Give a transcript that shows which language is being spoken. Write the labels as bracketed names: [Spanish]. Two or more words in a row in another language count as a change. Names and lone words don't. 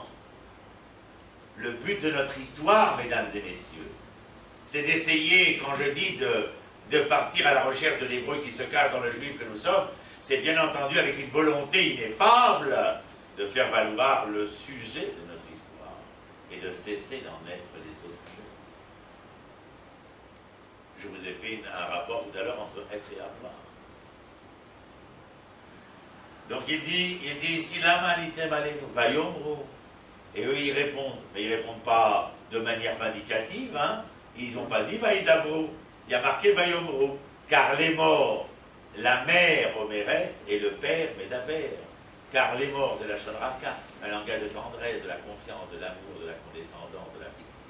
[French] Le but de notre histoire, mesdames et messieurs, c'est d'essayer, quand je dis de partir à la recherche de l'hébreu qui se cache dans le juif que nous sommes, c'est bien entendu avec une volonté ineffable de faire valoir le sujet de notre histoire et de cesser d'en être les objets. Je vous ai fait un rapport tout à l'heure entre être et avoir. Donc il dit ici, [Hebrew] למה עליתם עלינו ויאמרו. [French] Et eux ils répondent, mais ils ne répondent pas de manière vindicative, hein. Ils n'ont pas dit vaïdabru. Il y a marqué vayomru, car les morts, la mère Omeret et le père Médaber. Car les morts, c'est la shonraka, un langage de tendresse, de la confiance, de l'amour, de la condescendance, de l'affliction.